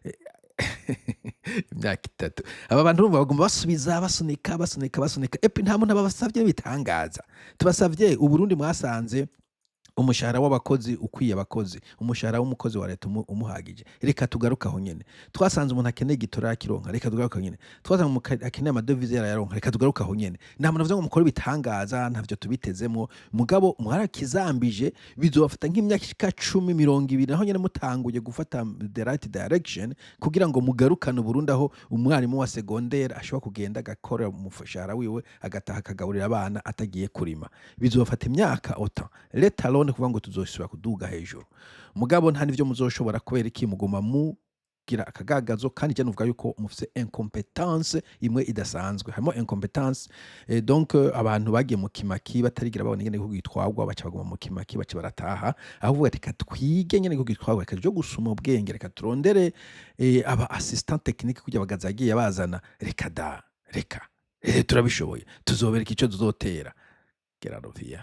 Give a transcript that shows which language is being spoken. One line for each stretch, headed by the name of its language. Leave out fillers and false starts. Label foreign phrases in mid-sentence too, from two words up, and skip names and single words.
Rundi: imyaka 3 aba bantu bagomba basunika epi nta muntu abasavye bitangaza tubasavye uburundi mwasanze umushahara w'abakozi ukwiye abakozi umushahara w'umukozi wa leta umuhagije reka tugarukaho nyene twasanze umuntu akeneye gitora kironka reka tugarukaho nyene twasanze umuntu akeneye amadovize yaronka reka tugarukaho nyene nta muntu avuze ngo mukore bitangaza ntavyo tubitezemo mugabo mwarakizambije bizofata nk'imyaka 10-20 naho nyene mutanguye gufata
English: the right direction
Rundi: kugira ngo mugarukane Burundi aho umwarimu wa secondaire ashobora kugenda agakora mu mushahara wiwe agataha akagaburira abana atagiye kurima bizofata imyaka ota leta kuvuga ngo tuzoshobora kuduga hejuru mugabo nta nivyo muzoshobora kubera iki muguma mugira akagagazo kandi cyane uvuga yuko mufise incompetence imwe idasanzwe harimo incompetence donc abantu bagiye mu kimaki batarigira babona ingene kugitwagwa baca baguma mu kimaki baca barataha aho reka twige nyene kugitwagwa reka jo gusuma ubwenge reka turondere aba
French: assistant technique
Rundi: kujya bagazagiye bazana reka turabishoboye tuzobereka ico tuzotera Gerarovia.